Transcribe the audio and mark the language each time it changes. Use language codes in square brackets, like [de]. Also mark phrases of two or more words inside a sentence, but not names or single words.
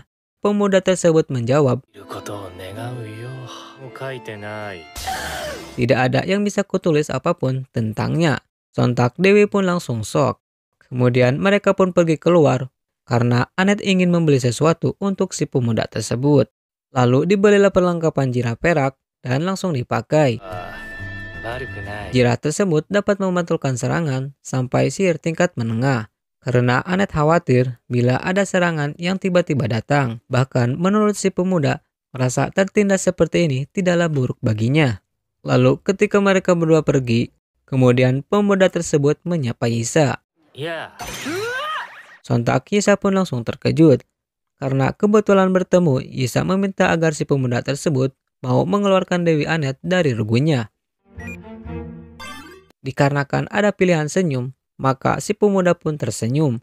[id] Pemuda tersebut menjawab, tidak ada yang bisa kutulis apapun tentangnya. Sontak Dewi pun langsung shock. Kemudian mereka pun pergi keluar karena Anet ingin membeli sesuatu untuk si pemuda tersebut. Lalu dibelilah perlengkapan jirah perak dan langsung dipakai. [ja] 悪くない。 [id] Jirah tersebut dapat memantulkan serangan sampai sihir tingkat menengah. Karena Anet khawatir bila ada serangan yang tiba-tiba datang. Bahkan menurut si pemuda, merasa tertindas seperti ini tidaklah buruk baginya. Lalu ketika mereka berdua pergi, kemudian pemuda tersebut menyapa Yisa. [ja] いや、 [id] Sontak Yisa pun langsung terkejut. Karena kebetulan bertemu, Yisa meminta agar si pemuda tersebut mau mengeluarkan Dewi Anet dari regunya. Dikarenakan ada pilihan senyum, maka si pemuda pun tersenyum.